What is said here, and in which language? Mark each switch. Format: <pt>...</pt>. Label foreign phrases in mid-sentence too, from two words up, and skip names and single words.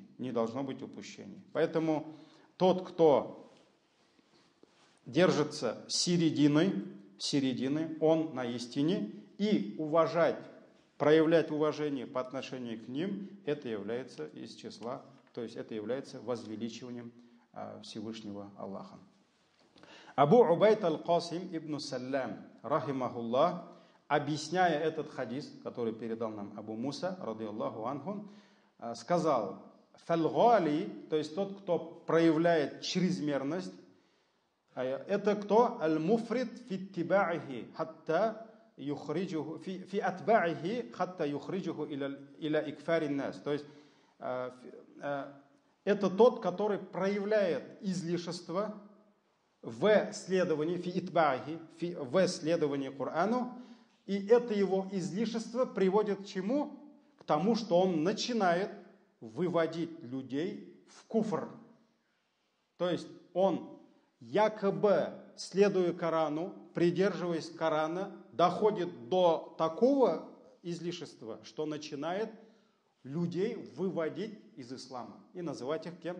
<ru>Поэтому тот, кто держится середины, он на истине, и проявлять уважение по отношению к ним, это является из числа, то есть это является возвеличиванием Всевышнего Аллаха. Абу Убайд аль-Касим ибн Саллям, рахимахуллах, объясняя этот хадис, который передал нам Абу Муса,</ru> <ar>رضي الله عنه,</ar> <ru>сказал: «Фалгали», то есть тот, кто проявляет чрезмерность, это кто?</ru> <ar>«المفرط في اتباعه حتى يخرجه في اتباعه حتى يخرجه إلى إكفار الناس».</ar> <ru>То есть это тот, который проявляет излишество в следовании,</ru> <ar>في اتباعه,</ar> <ru>в следовании Корану, и это его излишество приводит к чему? К тому, что он начинает выводить людей в куфр. То есть он, якобы следуя Корану, придерживаясь Корана, доходит до такого излишества, что начинает людей выводить из ислама и называть их кем?</ru>